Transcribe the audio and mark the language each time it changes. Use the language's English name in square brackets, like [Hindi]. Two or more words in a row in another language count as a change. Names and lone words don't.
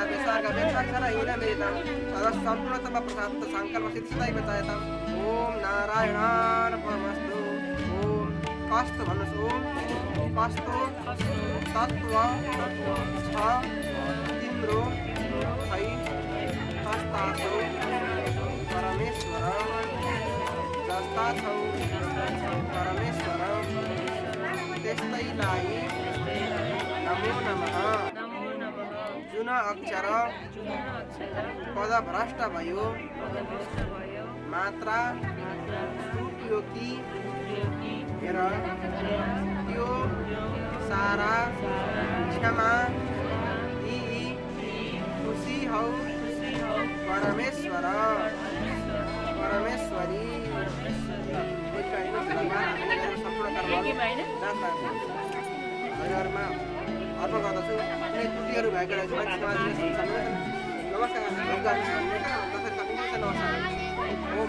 [Sanskrit] विसर्ग व्यक्षरहीनमेतं सदा सम्पूर्णतम प्रसाद संकल्प सिद्धिसदै बचायताम् ओम नारायणार्पणमस्तु ओम [Nepali] कस्त भन्नुस् ओम कस्तो तत्व छ तिम्रो है कस्ता छौ परमेश्वर जस्ता छौ परमेश्वर त्यस्तैलाई नमो नमः जुन अक्षर पदभ्रष्ट भयो मात्रा छुट्यो कि हेर त्यो सारा क्षमा दिई खुसी हौ परमेश्वर परमेश्वरी हरिहरमा अर्पण गर्दछु कुनै त्रुटिहरू भएको रहेछ नमस्कार ओम